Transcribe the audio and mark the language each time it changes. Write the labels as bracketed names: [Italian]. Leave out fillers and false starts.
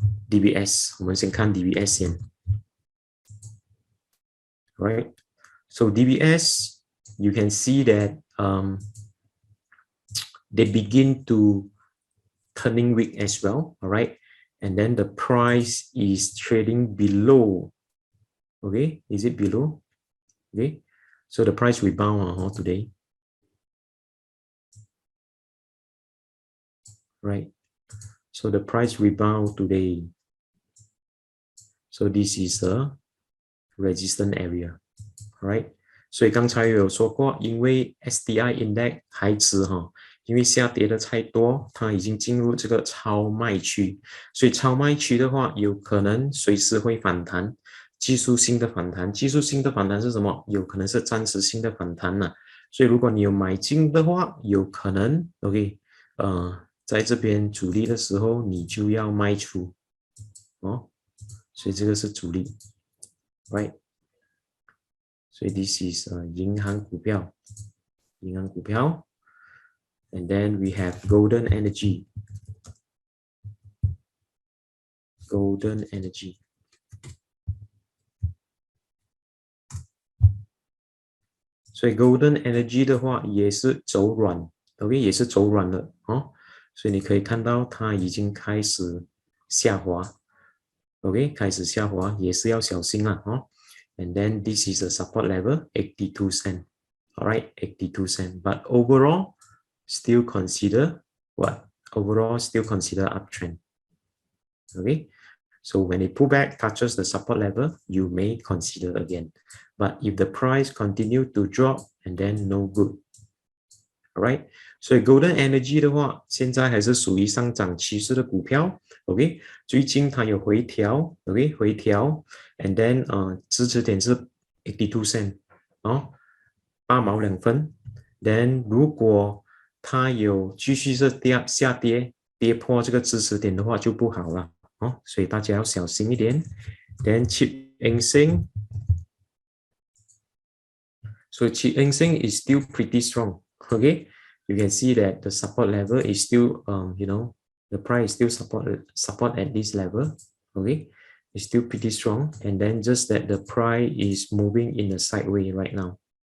[English] DBS， [Chinese] 我们先看 DBS 先 [English] ，right， so DBS you can see that they begin to turning weak as well, all right, and then the price is trading below, okay, is it below? Okay, so the price rebound today, right, so the price rebound today, so this is a resistance area, all right, [Chinese] 所以刚才有说过，因为 STI index 还值因为下跌的太多，它已经进入这个超卖区，所以超卖区的话，有可能随时会反弹，技术性的反弹。技术性的反弹是什么？有可能是暂时性的反弹了。所以如果你有买进的话，有可能 ，OK， 在这边主力的时候，你就要卖出，所以这个是主力 ，right？所以 [English] this is [Chinese] 银行股票，银行股票。 [English] And then we have Golden Energy. Golden Energy. [Chinese] 所以 Golden Energy 的话也是走软 ，OK， 也是走软了所以你可以看到它已经开始下滑 ，OK， 开始下滑也是要小心了 [English] And then this is a support level, 82 cents. All right, 82 cents. But overall, still consider what? Overall, still consider uptrend. Okay, so when it pull back, touches the support level, you may consider again. But if the price continue to drop, and then no good. [Chinese] Alright, 所以 Golden Energy 的话，现在还是属于上涨趋势的股票。 OK， 最近它有回调 ，OK， 回调 ，and then 支持点是82 cent 哦，8毛2分。 Then 如果它有继续是下跌，跌破这个支持点的话就不好了哦，所以大家要小心一点。 [English] Then Chip and Seng， so Chip and Seng is still pretty strong. Okay, you can see that the support level is still, the price is still support at this level. Okay, it's still pretty strong, and then just that the price is moving in a sideways right now.